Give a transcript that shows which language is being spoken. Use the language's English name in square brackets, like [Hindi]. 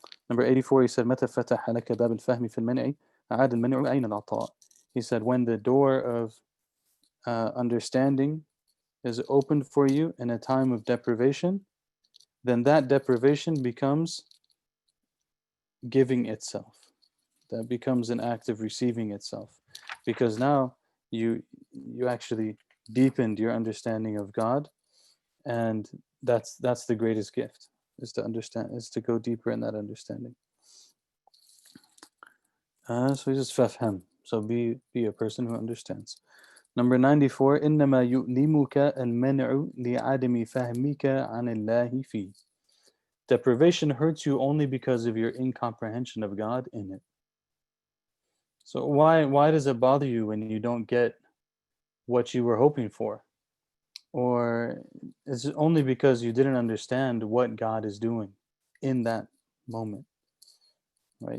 [English] Number 84, he said, [Arabic] متى فتح لك باب الفهم في المنع عاد المنع أين العطاء. [English] He said, when the door of understanding is opened for you in a time of deprivation, then that deprivation becomes giving itself. That becomes an act of receiving itself. Because now you actually deepened your understanding of God, and that's the greatest gift, is to understand, is to go deeper in that understanding. So he says fafham. So be a person who understands. Number 94, [Arabic] إنما يؤلمك المنع لعدم فهمك عن الله فيه. [English] Deprivation hurts you only because of your incomprehension of God in it. So why does it bother you when you don't get what you were hoping for? Or is it only because you didn't understand what God is doing in that moment? Right?